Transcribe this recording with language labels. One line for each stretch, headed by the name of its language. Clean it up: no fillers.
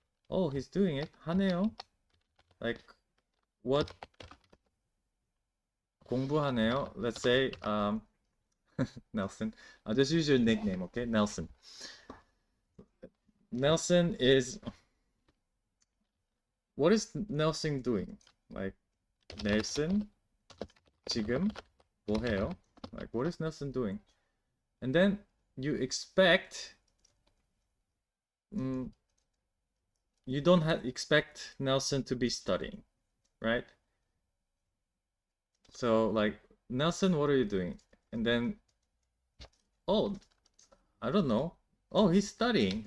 English: Oh, he's doing it. 하네요. Like, what?
Korean: 공부하네요.
English: Let's say, Nelson. I'll just use your nickname, okay? Nelson. Nelson is, what is Nelson doing? Like,
Korean: Nelson 지금 뭐 해요?
English: Like, what is Nelson doing? And then you expect, you don't expect Nelson to be studying, right? So like, Nelson, what are you doing? And then, oh, I don't know. Oh, he's studying.